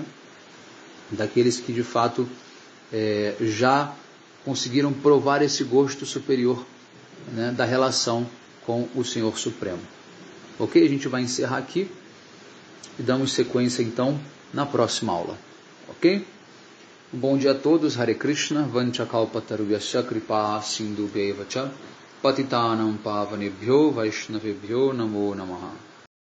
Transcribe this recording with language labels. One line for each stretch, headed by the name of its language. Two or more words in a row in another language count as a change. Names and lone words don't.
Portuguese: Daqueles que de fato já conseguiram provar esse gosto superior, né, da relação com o Senhor Supremo. Ok? A gente vai encerrar aqui e damos sequência então na próxima aula. Ok? Um bom dia a todos.
Sanskrit: Hare Krishna. Vanchakalpatarubhyasya kripa sindhubhyeva cha patitanam pavanebhyo vaishnavebhyo namo namaha.